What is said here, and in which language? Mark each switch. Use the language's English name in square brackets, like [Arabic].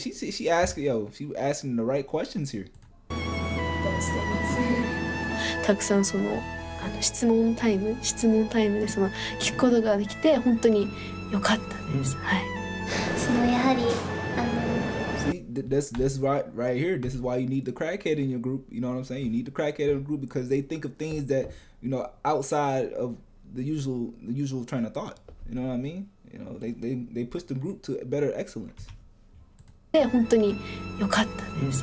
[English] She asking the right questions here. Those things. [Japanese] たくさん質問タイムで聞くことができて本当に良かったです。はい。やはり [English] See, this right here. This is why you need the crackhead in your group. You know what I'm saying? You need the crackhead in the group because they think of things that outside of the usual train of thought. You know what I mean? You know, they push the group to better excellence. [Japanese] で本当に良かったです。